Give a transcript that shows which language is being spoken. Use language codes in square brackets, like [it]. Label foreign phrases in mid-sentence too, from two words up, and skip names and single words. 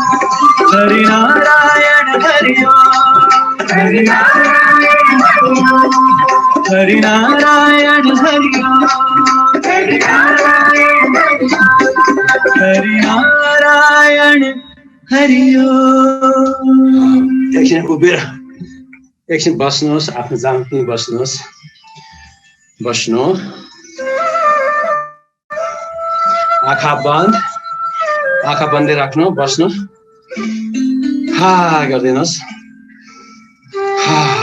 [ne] हरि नारायण हरि ओम। हरि नारायण हरि ओम। हरि नारायण हरि ओम। हरि नारायण हरि ओम। हरि नारायण हरि ओम। एकछिन उभिएर एकछिन बस्नुहोस्, आफ्नो जाँगमा बस्नुहोस्, बस्नु, आँखा बन्दै राख्नु, बस्नु, हा गरिदिनुहोस्, हा